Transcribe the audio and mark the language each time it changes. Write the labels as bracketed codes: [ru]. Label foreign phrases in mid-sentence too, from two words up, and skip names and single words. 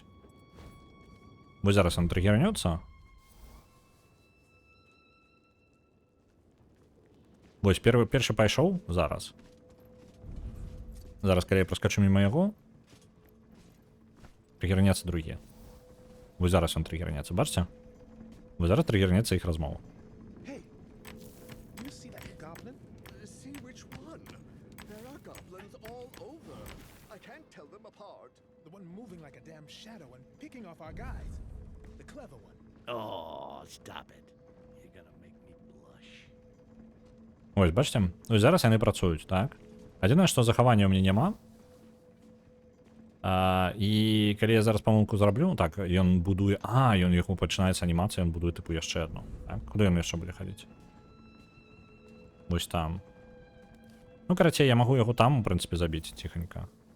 [be] Вось зараз ён трыгернецца. Вось першы пайшоў зараз. Зараз, калі я праскачу міма яго, трыгернецца другі. Вось зараз ён трыгернецца, бачыце? Вось зараз трыгернецца іх размова. [en] The one moving like a damn shadow and picking off our guys. The clever one. Oh, stop it. You're gonna make me blush. [be] Ось, бачите? Ось зараз яны працуюць, так? Адзінае, што захавання ў мяне няма. І калі я зараз памылку зраблю, так, ён будуе... ён яго пачынаецца анімацыя, ён будуе, тыпу, яшчэ адну. Так? Куды ён яшчэ будзе хадзіць? Вось там. Ну, карацей, я магу яго там, у прынцыпе, забіць ціханька.